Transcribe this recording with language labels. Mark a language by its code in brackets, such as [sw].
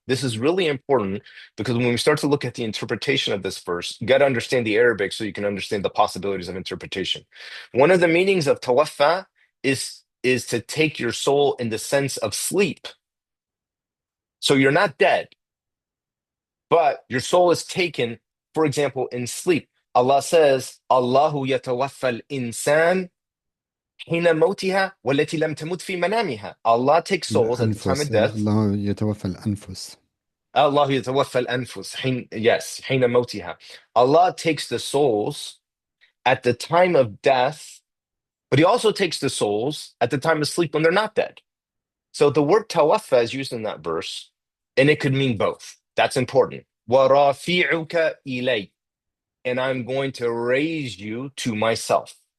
[en] This is really important because when we start to look at the interpretation of this verse, you got to understand the Arabic so you can understand the possibilities of interpretation. One of the meanings of tawaffa is to take your soul in the sense of sleep. So you're not dead, but your soul is taken, for example, in sleep. Allah says, [ar] Allahu yatawaffa al-insan حين موتها والتي لم تمت في منامها. [en] Allah takes souls at the time [ar] الأنفس [en] of death. [ar] الله يتوفى الأنفس. Allah يتوفى الأنفس [en] yes, [ar] حين موتها. [en] Allah takes the souls at the time of death, but he also takes the souls at the time of sleep when they're not dead. So the word tawaffa is used in that verse, and it could mean both. That's important. [ar] وَرَافِعُكَ إِلَيْ, [en] and I'm going to raise you to myself.